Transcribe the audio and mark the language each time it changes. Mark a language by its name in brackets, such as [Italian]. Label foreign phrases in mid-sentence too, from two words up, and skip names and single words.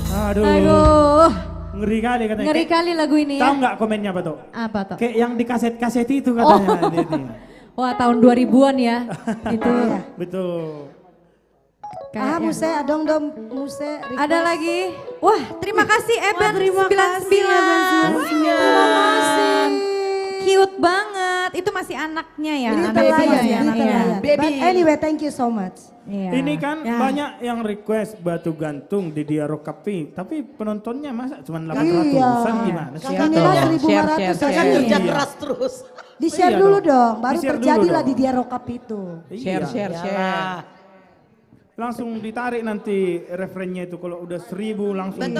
[Indonesian] Aduh. Ngeri kali katanya. Ngeri kali lagu ini ya. Tahu nggak komennya apa tuh? Apa tuh? Kayak yang di kaset-kaset itu katanya. Wah tahun 2000-an ya. Itu. Betul. Muse, dong Muse. Ada lagi. Wah terima kasih Eben 99. Terima kasih. Cute banget. Itu masih anaknya ya. Ini terlayan. Baby. [English] But anyway, thank you so much. [Indonesian] Ini kan banyak yang request batu gantung di Diaro Kapi, tapi penontonnya masa cuma 800-an gimana sih? Inilah 1.500 Kan kerja keras terus. Di-share dulu dong, baru terjadilah di Diaro Kapi itu. Share. Langsung ditarik nanti referennya itu kalau udah 1.000 langsung digas.